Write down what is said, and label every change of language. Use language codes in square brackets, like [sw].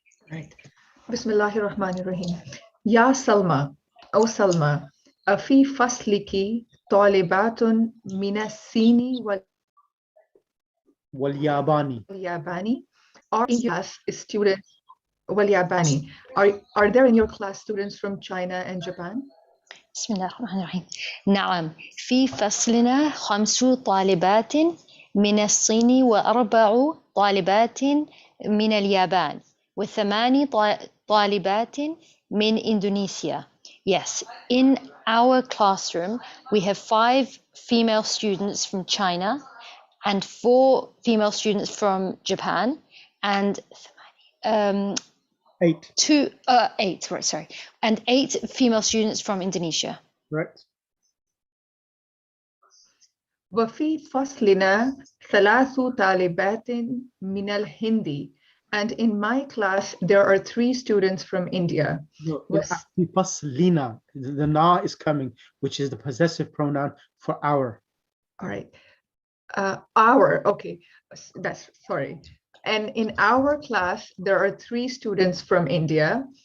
[en] Right. [ar] Bismillahir Rahmanir Rahim. Ya Salma, [en] O Salma, [ar] afi fasliki talibatun minasini Wal Yabani. Yabani. [en] Are in your class students [ar] wal Yabani? [en] Are there in your class students from China and Japan? [ar] بسم الله الرحمن الرحيم. نعم، في فصلنا 5 طالبات من الصين و4 طالبات من اليابان و8 طالبات من Indonesia. [en] Yes, in our classroom we have 5 female students from China and 4 female students from Japan and 8. 8, right, sorry, and 8 female students from Indonesia. Right. [ar] وفي فصلنا 3 طالبات من الهند. [en] And in my class, there are 3 students from India. No, faslina. The na is coming, which is the possessive pronoun for our. All right. Our, okay, that's, sorry. And in our class, there are 3 students from India.